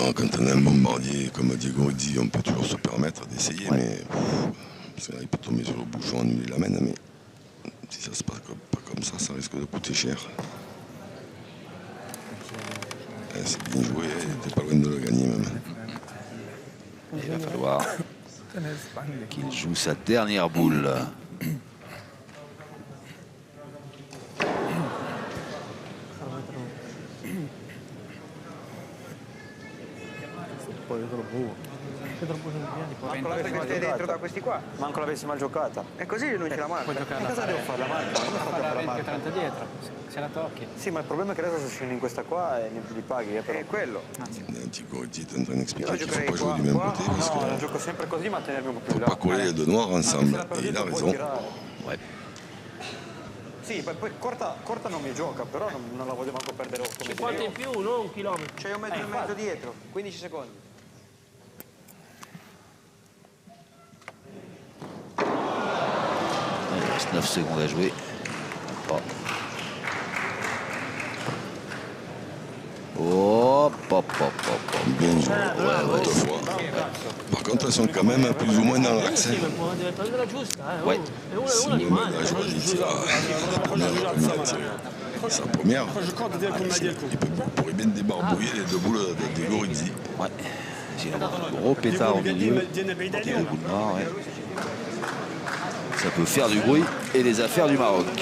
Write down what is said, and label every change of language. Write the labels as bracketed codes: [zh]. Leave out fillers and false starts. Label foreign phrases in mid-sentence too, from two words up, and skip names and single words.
[fr] Non, quand on a un bombardier comme Diego dit, on peut toujours se permettre d'essayer, mais c'est vrai, il peut tomber sur le bouchon, annuler la main, mais si ça se passe pas comme ça, ça risque de coûter cher. C'est bien joué, il n'était pas loin de le gagner même. Il va falloir qu'il joue sa dernière boule. [it] Manco l'avessi mettete dentro da questi qua. Manco l'avessi mal giocata. E così non ce la marca. E cosa devo fare la marca? Non sto per la marca. dietro, se la tocchi. Sì, ma il problema è che adesso se scendi in questa qua e li paghi. Però. È quello. [fr] Diego dit est en train d'expliquer [it] Io [fr] qu'il ne faut [it] giocherei [fr] pas jouer [it] qua, [fr] du même [it] qua. [fr] côté parce [it] No, [fr] qu'il [it] la [fr] ne [it] gioco sempre così ma tenermi un po' più [fr] faut [it] là. [fr] pas coller les deux noirs ensemble. [it] Se la [fr] Et il a [it] perdita puoi [fr] raison. [it] tirare. [fr] Ouais. [it] Sì, poi corta non mi gioca, però non la voglio manco perdere come 50 in più, non un chilometro. C'hai un metro e mezzo dietro, 15 secondi. [fr] Il reste 9 secondes à jouer. Oh. Hop, hop, hop, hop, hop. Bien joué, deux fois. Par contre, elles sont quand même plus ou moins dans l'axe. [it] Sì, ma deve prenderla giusta, [fr] Ouais. [it] E una Si gli [fr] Mohamed manca. Ajouad il tire la première, comme il a tiré sa première, il pourrait bien débarbouiller les deux boules de Gorizzi. Ouais. J'ai un gros pétard au milieu. Au bout de noir, ouais. Ça peut faire du bruit et les affaires du Maroc.